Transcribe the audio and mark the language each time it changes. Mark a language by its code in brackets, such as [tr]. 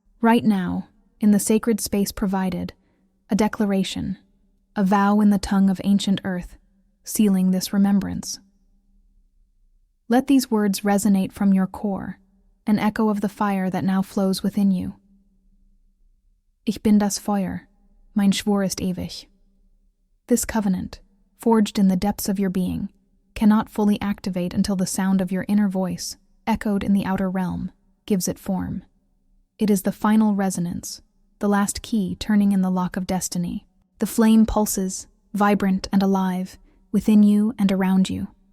[en] Right now, in the sacred space provided, a declaration, a vow in the tongue of ancient earth, sealing this remembrance. Let these words resonate from your core, an echo of the fire that now flows within you. [de] Ich bin das Feuer, mein Schwur ist ewig. [en] This covenant, forged in the depths of your being, cannot fully activate until the sound of your inner voice, echoed in the outer realm, gives it form. It is the final resonance, the last key turning in the lock of destiny. The flame pulses, vibrant and alive, within you and around you.